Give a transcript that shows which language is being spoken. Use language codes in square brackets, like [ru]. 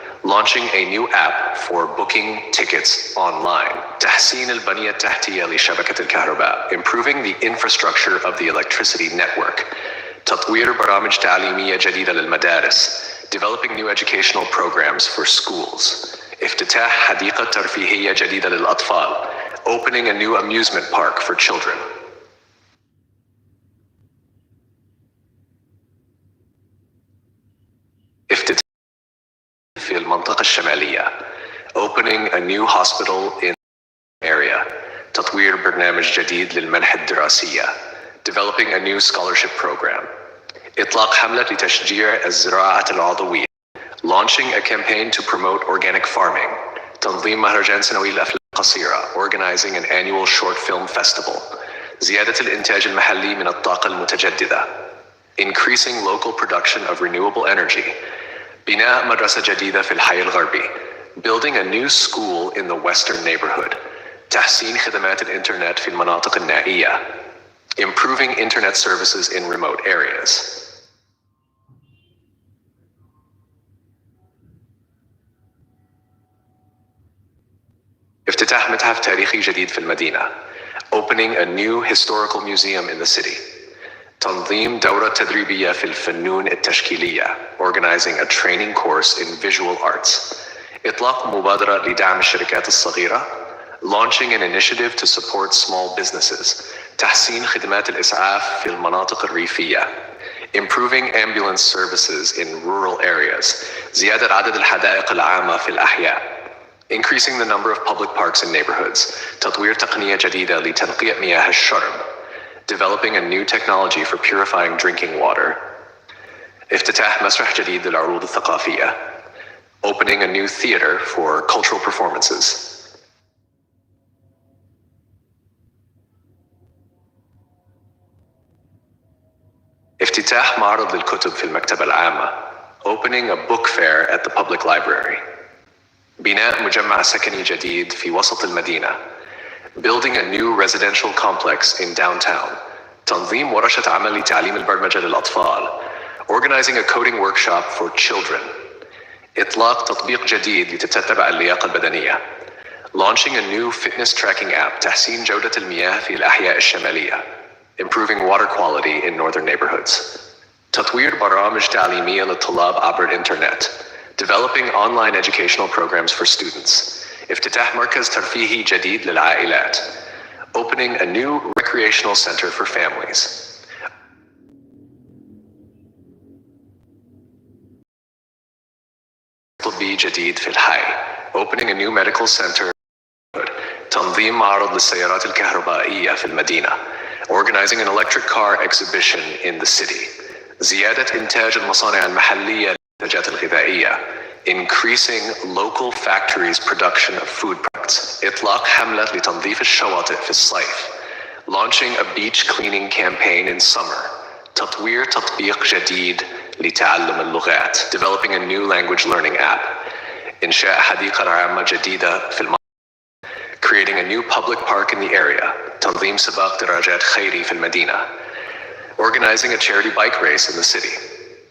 [en] Launching a new app for booking tickets online. [ar] تحسين البنية التحتية لشبكة الكهرباء. [en] Improving the infrastructure of the electricity network. [ar] تطوير برامج تعليمية جديدة للمدارس. [en] Developing new educational programs for schools. [ar] افتتاح حديقة ترفيهية جديدة للأطفال. [en] Opening a new amusement park for children. [ar] افتتاح في المنطقة الشمالية. [en] Opening a new hospital in area. [ar] تطوير برنامج جديد للمنح الدراسية. [en] developing a new scholarship program. [ar] إطلاق حملة لتشجيع الزراعة العضوية. [en] Launching a campaign to promote organic farming. [ar] تنظيم مهرجان سنوي للأفلام القصيرة. [en] Organizing an annual short film festival. [ar] زيادة الإنتاج المحلي من الطاقة المتجددة. [en] Increasing local production of renewable energy. [ar] بناء مدرسة جديدة في الحي الغربي. [en] Building a new school in the western neighborhood. [ar] تحسين خدمات الإنترنت في المناطق النائية. [en] Improving internet services in remote areas. [ar] افتتاح متحف تاريخي جديد في المدينة. [en] Opening a new historical museum in the city. [ar] تنظيم دورة تدريبية في الفنون التشكيلية. [en] Organizing a training course in visual arts. [ar] إطلاق مبادرة لدعم الشركات الصغيرة. [en] Launching an initiative to support small businesses. [ar] تحسين خدمات الإسعاف في المناطق الريفية. [en] Improving ambulance services in rural areas. [ar] زيادة عدد الحدائق العامة في الأحياء. [en] Increasing the number of public parks in neighborhoods. [ar] تطوير تقنية جديدة لتنقية مياه الشرب. [en] Developing a new technology for purifying drinking water. [ar] افتتاح مسرح جديد للعروض الثقافية. [en] Opening a new theater for cultural performances. [ar] افتتاح معرض للكتب في المكتبة العامة. [en] Opening a book fair at the public library. [ar] بناء مجمع سكني جديد في وسط المدينة. [en] Building a new residential complex in downtown. [ar] تنظيم ورشة عمل لتعليم البرمجة للأطفال. [en] Organizing a coding workshop for children. [ar] إطلاق تطبيق جديد لتتبع اللياقة البدنية. [en] Launching a new fitness tracking app. [ar] تحسين جودة المياه في الأحياء الشمالية. [en] Improving water quality in northern neighborhoods. [ar] تطوير برامج تعليمية للطلاب عبر الإنترنت. [en] Developing online educational programs for students. [ar] افتتاح مركز ترفيهي جديد للعائلات. [en] Opening a new recreational center for families. [ar] طبي جديد في الحي. [en] Opening a new medical center. [ar] تنظيم معرض للسيارات الكهربائية في المدينة. [en] Organizing an electric car exhibition in the city. [ar] زيادة إنتاج المصانع المحلية للمنتجات الغذائية. [en] Increasing local factories' production of food products. [ar] إطلاق حملة لتنظيف الشواطئ في الصيف. [en] Launching a beach cleaning campaign in summer. [ar] تطوير تطبيق جديد لتعلم اللغات. [en] Developing a new language learning app. [ar] إنشاء حديقة عامة جديدة في المنطقة. [en] Creating a new public park in the area. [ar] تنظيم سباق دراجات خيري في المدينة. [en] Organizing a charity bike race in the city.